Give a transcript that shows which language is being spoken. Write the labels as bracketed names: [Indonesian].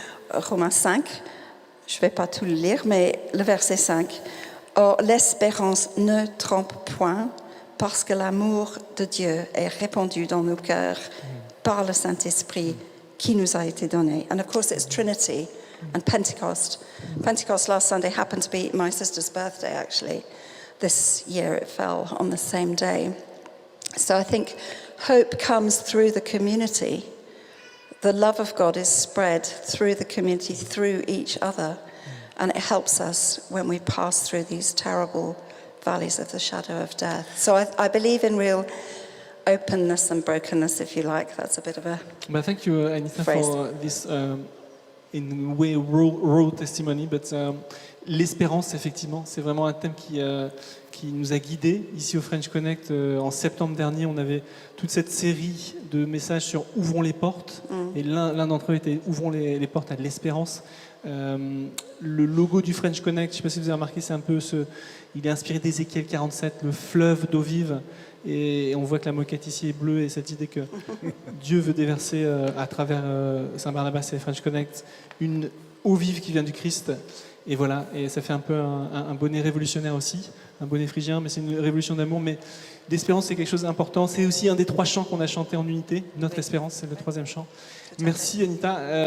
[French] Romains 5, je ne vais pas tout le lire, mais le verset 5. Or, l'espérance ne trompe point, parce que l'amour de Dieu est répandu dans nos cœurs par le Saint-Esprit qui nous a été donné. [English] And of course, it's Trinity and Pentecost. Pentecost last Sunday happened to be my sister's birthday, actually. This year it fell on the same day. So I think hope comes through the community. The love of God is spread through the community, through each other. And it helps us when we pass through these terrible valleys of the shadow of death. So I believe in real openness and brokenness, if you like. That's a bit of a Thank you, Anita, phrase. for this, in a way, raw testimony. [French] But l'espérance, effectivement, c'est vraiment un thème qui nous a guidés. Ici au French Connect, en septembre dernier, on avait toute cette série de messages sur « Ouvrons les portes ». Et l'un d'entre eux était « Ouvrons les portes à de l'espérance ». Le logo du French Connect, je ne sais pas si vous avez remarqué, c'est un peu il est inspiré d'Ézéchiel 47, le fleuve d'eau vive, et on voit que la moquette ici est bleue, et cette idée que Dieu veut déverser à travers Saint-Barnabas et French Connect une eau vive qui vient du Christ, et voilà, et ça fait un peu un bonnet révolutionnaire aussi, un bonnet phrygien, mais c'est une révolution d'amour, mais l'espérance c'est quelque chose d'important, c'est aussi un des 3 chants qu'on a chanté en unité, notre espérance, c'est le 3e chant. Merci Anita.